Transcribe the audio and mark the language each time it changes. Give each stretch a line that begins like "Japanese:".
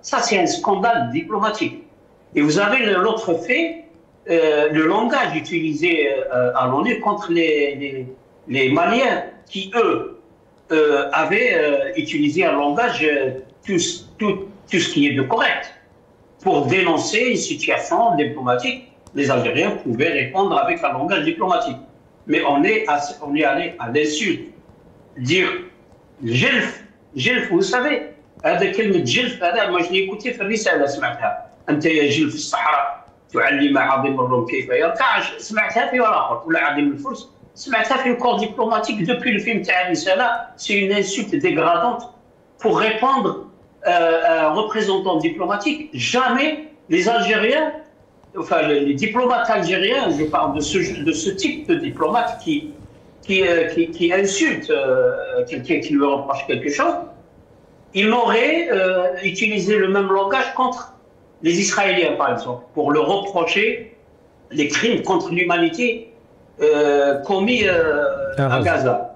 French: Ça, c'est un scandale diplomatique. Et vous avez l'autre fait, le langage utilisé à l'ONU contre les Maliens qui, eux, avaient utilisé un langage tout ce qui est de correct. Pour dénoncer une situation diplomatique, les Algériens pouvaient répondre avec un langage diplomatique. Mais on est allé à l'insulte.
Arabic: Dire جلف,
French: vous savez,
Arabic: هذا كلمة جلف هذا
French: moi je l'ai écouté
Arabic: في الرسالة سمعتها. أنت يا جلف الصحراء تعلم عظيم الروم كيف يركع. سمعتها في ورقة ولا عظيم الفرس. سمعتها في الكور
French: diplomatique depuis le film
Arabic: تاع الرسالة.
French: C'est une insulte dégradante pour répondre un représentant diplomatique. Jamais les Algériens, enfin les diplomates algériens, je parle de ce type de diplomate qui insulte quelqu'un qui lui reproche quelque chose, ils n'auraient utilisé le même langage contre les Israéliens, par exemple, pour leur reprocher les crimes contre l'humanité commis à Gaza.